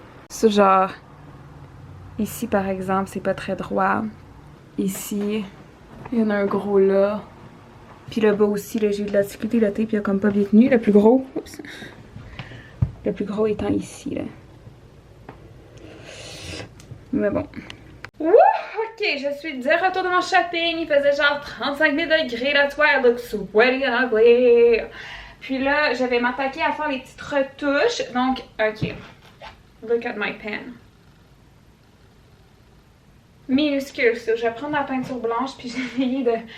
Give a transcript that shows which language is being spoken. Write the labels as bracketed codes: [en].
[fr] Ça genre, ici par exemple c'est pas très droit, ici il y en a un gros là, puis là bas aussi là j'ai eu de la difficulté, le tape il a comme pas bien tenu, le plus gros, oups. Le plus gros étant ici, là. Mais bon. Wouh! Ok, je suis de retour de mon shopping. Il faisait genre 35 000 degrés. [en] That's why I look sweaty and ugly. [fr] Puis là, je vais m'attaquer à faire les petites retouches. Donc, ok. [en] Look at my pen. [fr] Minuscule, ça. Je vais prendre la peinture blanche puis j'ai essayé de...